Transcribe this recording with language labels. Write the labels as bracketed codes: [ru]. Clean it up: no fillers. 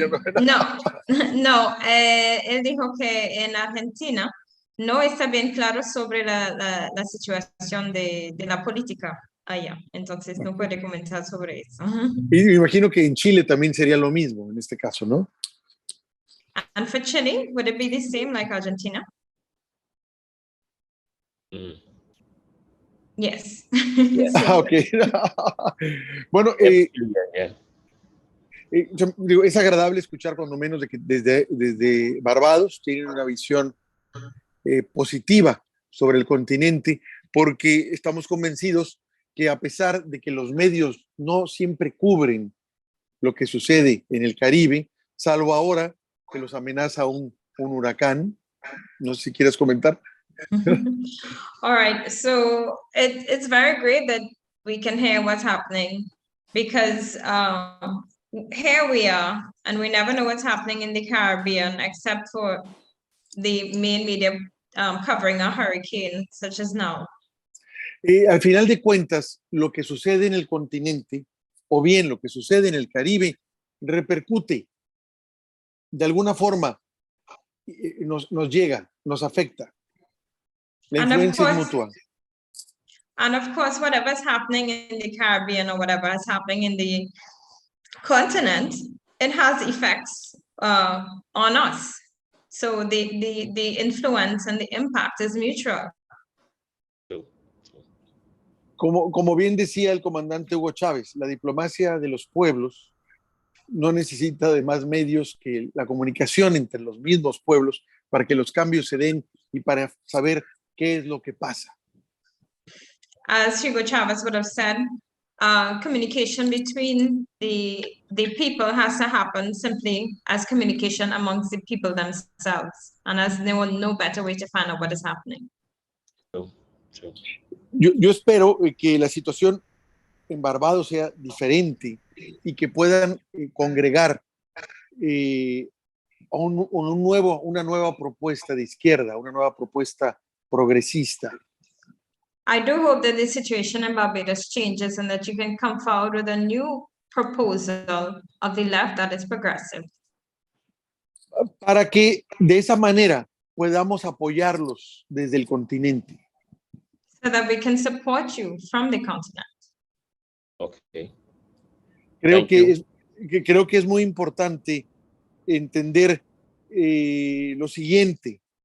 [es] Argentina no, él dijo que en Argentina no está bien claro sobre la situación de la política allá, entonces no puede comentar sobre eso. Y me imagino que en Chile también sería lo mismo en este caso, ¿no? [en] And for Chile, would it be the same like Argentina? Yes. Ok. [es] Bueno, es agradable escuchar cuando menos de que desde Barbados tienen una visión positiva sobre el continente, porque estamos convencidos que a pesar de que los medios no siempre cubren lo que sucede en el Caribe, salvo ahora que los amenaza un huracán. No sé si quieres comentar. [en] All right, so it's very great that we can hear what's happening, because here we are and we never know what's happening in the Caribbean except for the main media covering a hurricane such as now. [es] Al final de cuentas, lo que sucede en el continente, o bien lo que sucede en el Caribe, repercute de alguna forma, nos llega, nos afecta. La [en] And of [es] influencia es [en] course- [es] mutua. [en] And of course, whatever's happening in the Caribbean or whatever is happening in the continent, it has effects on us. So the influence and the impact is mutual. [es] Como bien decía el comandante Hugo Chávez, la diplomacia de los pueblos no necesita de más medios que la comunicación entre los mismos pueblos para que los cambios se den y para saber qué es lo que pasa. [en] As Hugo Chavez would have said, communication between the people has to happen simply as communication amongst the people themselves, and as no better way to find out what is happening. [es] Yo espero que la situación en Barbados sea diferente y que puedan congregar una nueva propuesta de izquierda, una nueva propuesta progresista. [en] I do hope that the situation in Barbados changes and that you can come forward with a new proposal of the left that is progressive. [es] Para que de esa manera podamos apoyarlos desde el continente. [en] So that we can support you from the continent. Okay. [es] Creo que es muy importante entender lo siguiente.